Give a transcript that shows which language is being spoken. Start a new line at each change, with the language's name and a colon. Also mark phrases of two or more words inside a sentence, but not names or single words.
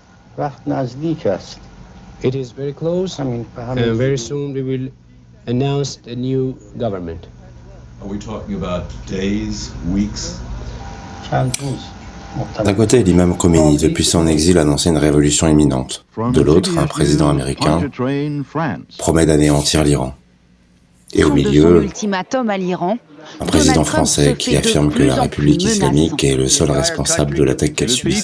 Persian: وقت نزدیک است.
English: It is very close, and very soon we will announce a new government. Are we talking about days, weeks?
Persian: چند روز.
French: D'un côté, l'imam Khomeini, depuis son exil, annonçait une révolution imminente. De l'autre, un président américain promet d'anéantir l'Iran. Et au milieu, un président français qui affirme que la République islamique est le seul responsable de l'attaque qu'elle subissait.